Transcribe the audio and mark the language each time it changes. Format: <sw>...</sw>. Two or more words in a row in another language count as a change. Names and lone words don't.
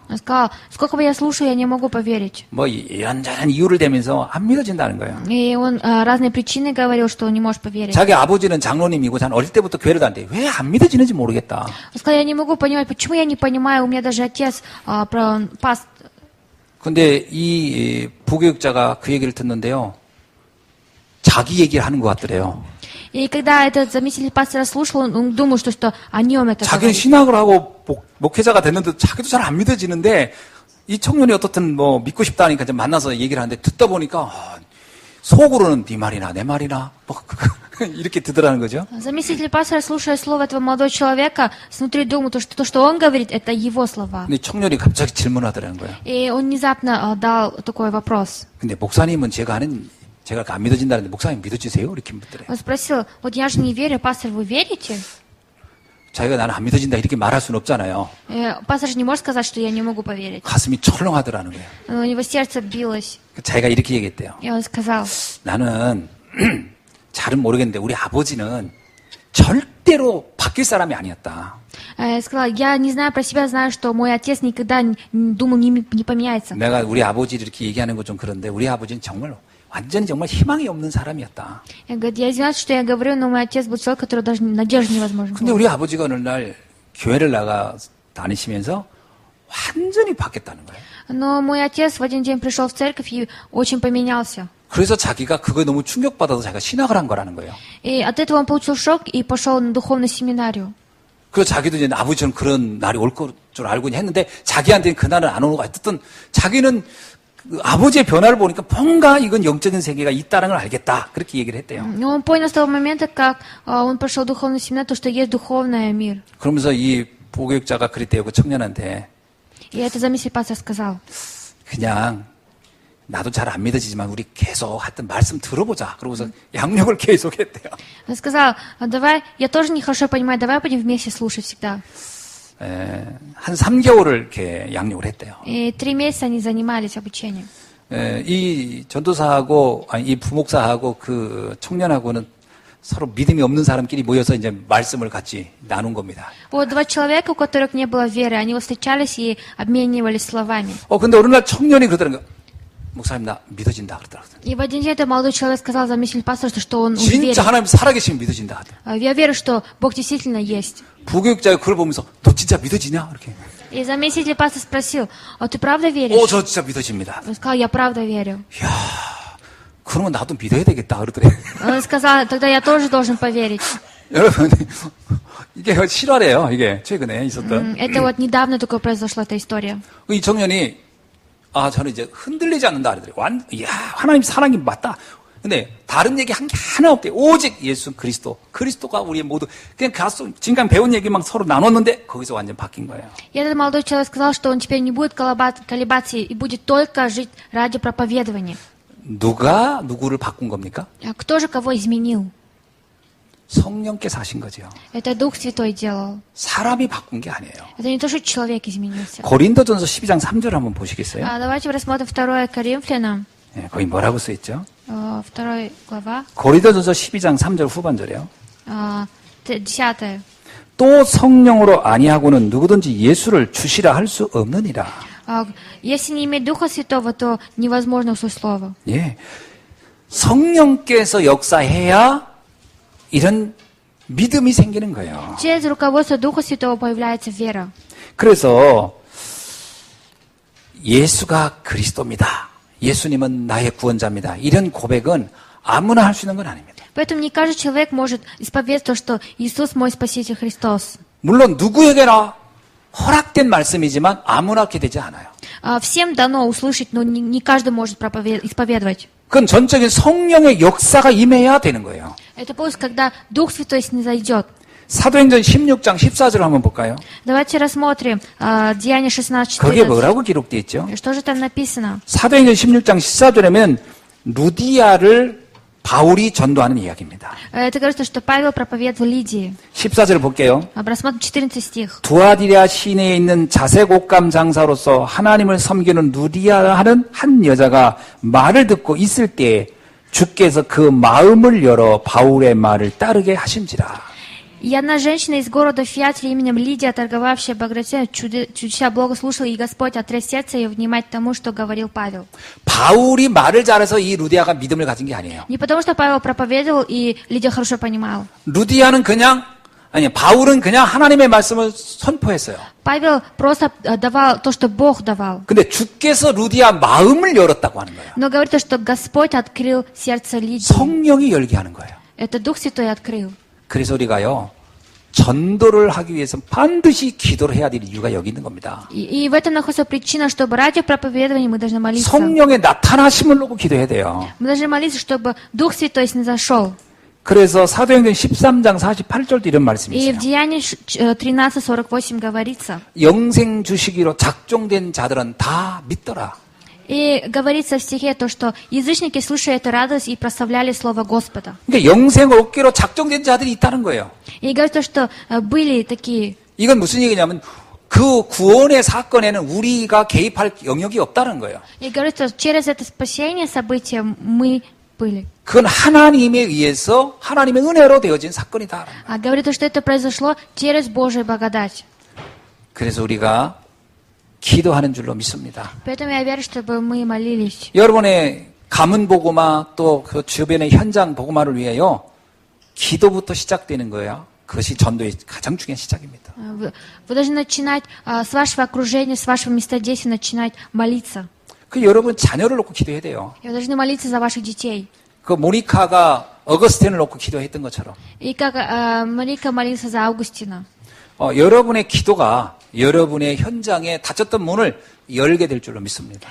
<ru>Он сказал, сколько бы я слушаю, я не могу поверить.</ru> <ko>뭐 이런저런 이유를 대면서 안 믿어진다는 거예요.</ko> <ru>И он разные причины говорил, что он не может поверить.</ru> <ko>자기 아버지는 장로님이고 자는 어릴 때부터 교회를 다니는데 왜 안 믿어지는지 모르겠다.</ko> <ru>Он сказал, я не могу понимать, почему я не понимаю, у меня даже отец пастор.</ru> <ko>근데 이 부교육자가 그 얘기를 듣는데요. 자기 얘기를 하는 것 같더래요.</ko> <ru>И когда этот заместитель пастора слушал, он думал, что о нем это</ru> <ko>자기는</ko> <ru>говорит.</ru> <ko>신학을 하고 목회자가 됐는데 자기도 잘 안 믿어지는데 이 청년이 어떻든 뭐 믿고 싶다니까 이제 만나서 얘기를 하는데 듣다 보니까 속으로는 네 말이나 내 말이나 뭐 이렇게 듣더라는 거죠.</ko> <ru>Заместитель пастора, слушая слово этого молодого человека, снутри думал, что то, что он говорит, это его слова.</ru> <ko>근데 청년이 갑자기 질문하더라는 거예요.</ko> <ru>И он внезапно дал такой вопрос.</ru> <ko>근데 목사님은 제가 안 믿어진다는데 목사님 믿어지세요? 이렇게 묻더래요.</ko> <ru>Он спросил, вот я же не верю, пастор, вы верите?</ru> <ko>자기가 나는 안 믿어진다 이렇게 말할 수는 없잖아요.</ko> <ru>Пастор же не может сказать, что я не могу поверить.</ru> <ko>가슴이 철렁하더라는 거예요.</ko> <ru>У него сердце билось.</ru> <ko>자기가 이렇게 얘기했대요.</ko> <ru>И он сказал,</ru> <ko>나는 잘은 모르겠는데 우리 아버지는 절대로 바뀔 사람이 아니었다.</ko> <ru>сказал, я не знаю про себя, знаю, что мой отец никогда думал, не поменяется.</ru> <ko>내가 우리 아버지를 이렇게 얘기하는 건 좀 그런데 우리 아버지는 정말 희망이 없는 사람이었다.</ko> <ru>Говорит, я извиняюсь, что я говорю, но мой отец был человек, который даже надежды невозможно</ru> <ko>근데</ko> <ru>было.</ru> <ko>우리 아버지가 어느 날 교회를 나가 다니시면서 완전히 바뀌었다는 거예요.</ko> <ru>Но мой отец в один день пришел в церковь и очень поменялся.</ru> <ko>그래서 자기가 그거에 너무 충격받아서 자기가 신학을 한 거라는 거예요.</ko> <ru>И от этого он получил шок и пошел на духовную семинарию.</ru> <ko>그래서 자기도 이제 아버지처럼 그런 날이 올 줄 알고 했는데 자기한테는 그날은 안 오는 거 어쨌든 자기는 그 아버지의 변화를 보니까 뭔가 이건 영적인 세계가 있다는 걸 알겠다. 그렇게 얘기를 했대요.</ko> <ru>Но он понял с того момента, как он пошел в духовную семинарию, что есть духовный мир.</ru> <ko>그러면서 이 보교육자가 그랬대요. 그 청년한테.</ko> <ru>И это заместитель пастор сказал.</ru> <ko>그냥 나도 잘 안 믿어지지만 우리 계속 하여튼 말씀 들어보자. 그러고서 양육을 계속 했대요.</ko> <ru>Он сказал, давай, я тоже нехорошо понимаю, давай будем вместе слушать всегда.</ru> <ko>한 3개월을 이렇게 양육을 했대요.</ko> <ru>И 3 месяца они занимались обучением.</ru> <ko>이 전도사하고, 이 부목사하고 그 청년하고는 서로 믿음이 없는 사람끼리 모여서 이제 말씀을 같이 나눈 겁니다.</ko> <ru>Вот 2 человека, у которых не было веры, они вот встречались и обменивались словами.</ru> <ko>근데 어느 날 청년이 그러더라는 거예요. 목사님, 나 믿어진다. 그러더라고요.</ko> <ru>И в один день этот молодой человек сказал заместитель пастора, что он уверен.</ru> <ko>진짜 하나님 살아계시면 믿어진다.</ko> <ru>Я верю, что Бог действительно есть.</ru> <ko>부교육자가 그걸 보면서 너 진짜 믿어지냐? 이렇게.</ko> <ru>И заместитель пастора спросил, ты правда веришь?</ru> <ko>저 진짜 믿어집니다.</ko> <ru>Он сказал, я правда верю.</ru> <ko>이야, 그러면 나도 믿어야 되겠다. 그러더래.</ko> <ru>Он сказал, тогда я тоже должен поверить.</ru> <ko>여러분, 이게 실화래요. 이게 최근에 있었던.</ko> <ru>Это вот недавно только произошла эта история.</ru> <ko>이 청년이 저는 이제 흔들리지 않는다 그러더래요. 이야, 하나님 사랑이 맞다. 근데 다른 얘기 한 게 하나 없대. 오직 예수 그리스도가 우리의 모두. 그냥 가서 지금까지 배운 얘기만 서로 나눴는데 거기서 완전 바뀐 거예요.</ko> <ru>И этот молодой человек сказал, что он теперь не будет колебаться и будет только жить ради проповедования.</ru> <ko>누가 누구를 바꾼 겁니까?</ko> <ru>Кто же кого изменил?</ru> <ko>성령께서 하신 거죠.</ko> <ru>Это Дух Святой делал.</ru> <ko>사람이 바꾼 게 아니에요.</ko> <ru>Это не то, что человек изменился.</ru> <ko>고린도전서 12장 3절 한번 보시겠어요?</ko> <ru>Давайте рассмотрим 2 Коринфянам,</ru> <ko>거기 뭐라고 써 있죠?</ko> <ru>2 глава,</ru> <ko>고린도전서 12장 3절 후반절이에요.</ko> <ru>10.</ru> <ko>또 성령으로 아니하고는 누구든지 예수를 주시라 할 수 없느니라.</ko> <ru>Если не иметь Духа Святого, то невозможно услышать Слово.</ru> <ko>예, 성령께서 역사해야 이런 믿음이 생기는 거예요.</ko> <ru>Через руководство Духа Святого появляется вера.</ru> <ko>그래서 예수가 그리스도입니다. 예수님은 나의 구원자입니다. 이런 고백은 아무나 할 수 있는 건 아닙니다.</ko> <ru>Поэтому не каждый человек может исповедовать то, что Иисус мой Спаситель Христос.</ru> <ko>물론 누구에게나 허락된 말씀이지만 아무나 기대지 않아요.</ko> <ru>Всем дано услышать, но не каждый может исповедовать.</ru> <ko>그건 전적인 성령의 역사가 임해야 되는 거예요.</ko> <ru>Это просто когда Дух Святой снизойдет.</ru> <ko>사도행전 16장 14절을 한번 볼까요?</ko> <ru>Давайте рассмотрим Деяния</ru> <ko>거기에</ko> <ru>16:14.</ru> <ko>뭐라고 기록되어 있죠?</ko> <ru>Что же там написано?</ru> <ko>사도행전 16장 14절에는 루디아를 바울이 전도하는 이야기입니다.</ko> <ru>Это говорится, что Павел проповедовал Лидии.</ru> <ko>14절을 볼게요.</ko> <ru>Рассмотрим 14 стих.</ru> <ko>두아디라 시내에 있는 자색옷감 장사로서 하나님을 섬기는 루디아 하는 한 여자가 말을 듣고 있을 때에 주께서 그 마음을 열어 바울의 말을 따르게 하신지라.</ko> <ru>И одна женщина из города Фиатри именем Лидия, торговавшая багратием, чудеса Бога слушала, и Господь отрез сердце ее внимать тому, что говорил Павел.</ru> <ko>바울이 말을 잘해서 이 루디아가 믿음을 가진 게 아니에요.</ko> <ru>Не потому, что Павел проповедовал, и Лидия хорошо понимала.</ru> <ko>루디아는 바울은 그냥 하나님의 말씀을 선포했어요.</ko> <ru>Павел просто давал то, что Бог давал.</ru> <ko>근데 주께서 루디아 마음을 열었다고 하는 거예요.</ko> <ru>Но говорится, что Господь открыл сердце Лидии.</ru> <ko>성령이 열게 하는 거예요.</ko> <ru>Это Дух Святой открыл.</ru> <ko>그래서 우리가요, 전도를 하기 위해서 반드시 기도를 해야 될 이유가 여기 있는 겁니다.</ko> <ru>И в этом находится причина, чтобы ради проповедования мы должны молиться.</ru> <ko>성령의 나타나심을 놓고 기도해야 돼요.</ko> <ru>Мы должны молиться, чтобы Дух Святой снизошел.</ru> <ko>그래서 사도행전 13장 48절도 이런 말씀이</ko> <ru>И в</ru> <ko>있어요.</ko> <ru>Деянии 13:48 говорится.</ru> <ko>영생 주시기로 작정된 자들은 다 믿더라.</ko> <ru>И говорится в стихе то, что язычники, слушая это, радовались и прославляли слово Господа.</ru> <ko>그러니까 영생을 얻기로 작정된 자들이 있다는 거예요.</ko> <ru>И говорится, что были такие.</ru> <ko>이건 무슨 얘기냐면 그 구원의 사건에는 우리가 개입할 영역이 없다는 거예요.</ko> <ru>И говорится, через это спасение событие мы были.</ru> <ko>그건 하나님에 의해서 하나님의 은혜로 되어진 사건이다.</ko> <ru>А говорится, что это произошло через Божию благодать.</ru> <ko>그래서 우리가 기도하는 줄로 믿습니다.</ko> <ru>Поэтому я верю, чтобы мы молились.</ru> <ko>여러분의 가문 복음화 또 그 주변의 현장 복음화를 위하여 기도부터 시작되는 거예요. 그것이 전도의 가장 중요한 시작입니다.</ko> <ru>Вы должны начинать с вашего окружения, с вашего места действия начинать молиться.</ru> <ko>그 여러분 자녀를 놓고 기도해야 돼요.</ko> <ru>И вы должны молиться за ваших детей.</ru> <ko>그 모니카가 어거스틴을 놓고 기도했던 것처럼</ko> <ru>И как Марика молился за Августина.</ru> <ko>여러분의 기도가 여러분의 현장에 닫혔던 문을 열게 될 줄로 믿습니다.</ko>